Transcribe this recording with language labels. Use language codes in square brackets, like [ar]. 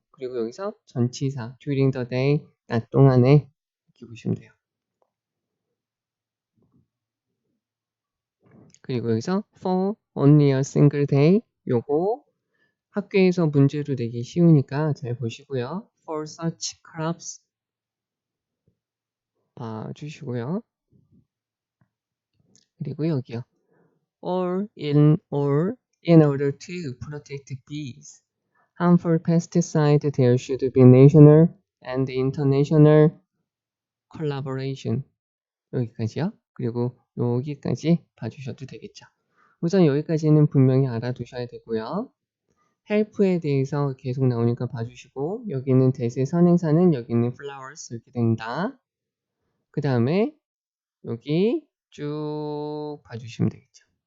[ko] 그리고 여기서 전치사 [en] during the day [ko] 낮 동안에 이렇게 보시면 돼요. 그리고 여기서 [en] for only a single day [ko] 요거 학교에서 문제로 내기 쉬우니까 잘 보시고요. [en] For such crops [ko] 봐주시고요. 그리고 여기요. [en] or in order to protect bees harmful pesticide there should be national and international collaboration [ko] 여기까지요. 그리고 여기까지 봐주셔도 되겠죠. 우선 여기까지는 분명히 알아두셔야 되고요. help에 대해서 계속 나오니까 봐주시고 여기는 대세 선행사는 여기는 flowers 이렇게 된다. 그 다음에 여기 쭉 봐주시면 되겠죠.